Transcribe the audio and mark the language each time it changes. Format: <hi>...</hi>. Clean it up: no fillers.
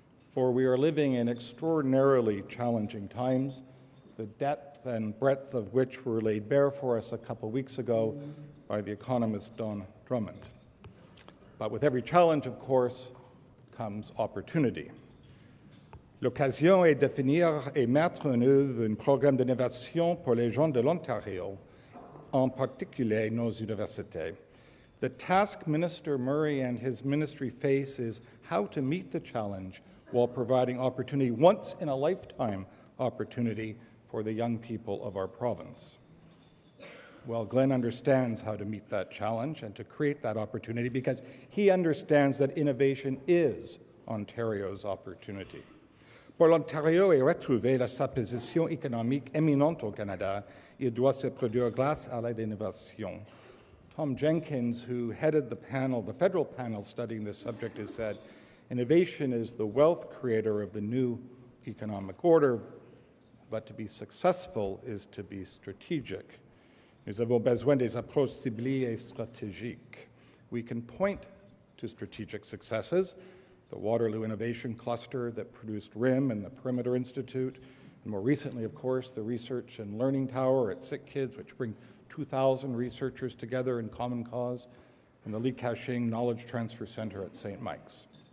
<en>For we are living in extraordinarily challenging times, the depth and breadth of which were laid bare for us a couple weeks ago by the economist Don Drummond. But with every challenge, of course, comes opportunity.</en> <fr>L'occasion est de définir et mettre en œuvre un programme d'innovation pour les jeunes de l'Ontario, en particulier nos universités.</fr> <en>The task Minister Murray and his ministry face is how to meet the challenge while providing opportunity, once-in-a-lifetime opportunity, for the young people of our province. Well, Glenn understands how to meet that challenge and to create that opportunity because he understands that innovation is Ontario's opportunity.</en> <fr>Pour l'Ontario et retrouver sa position économique éminente au Canada, il doit se produire grâce à l'innovation.</fr> <en>Tom Jenkins, who headed the panel, the federal panel studying this subject, has said, innovation is the wealth creator of the new economic order, but to be successful is to be strategic.</en> <fr>Nous avons besoin des approches ciblées et stratégiques.</fr> <en>We can point to strategic successes, the Waterloo Innovation Cluster that produced RIM and the Perimeter Institute, and more recently, of course, the Research and Learning Tower at Sick Kids, which brings 2,000 researchers together in common cause, and the Li Ka-shing Knowledge Transfer Center at St. Mike's.</en>